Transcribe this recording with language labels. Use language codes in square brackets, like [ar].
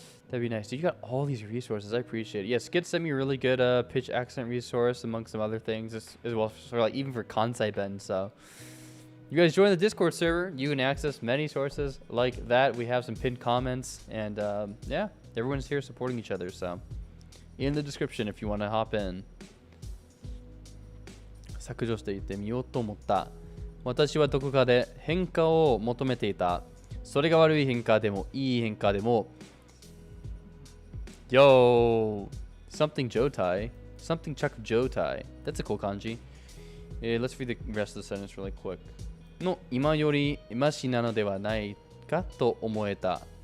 [en] That'd be nice. Dude, you got all these resources. I appreciate it. Yeah, Skits sent me a really good pitch accent resource among some other things as well, for like even for Kansai Ben. So you guys join the Discord server. You can access many sources like that. We have some pinned comments, and yeah, everyone's here supporting each other. So in the description if you want to hop in. [ja] 削除していってみようと思った。私はどこかで変化を求めていた。それが悪い変化でもいい変化でも。 [en] Yo, something Jotai. Something Chuck Jotai. That's a cool kanji. Let's read the rest of the sentence really quick. [ja] の今よりマシなのではないかと思えた。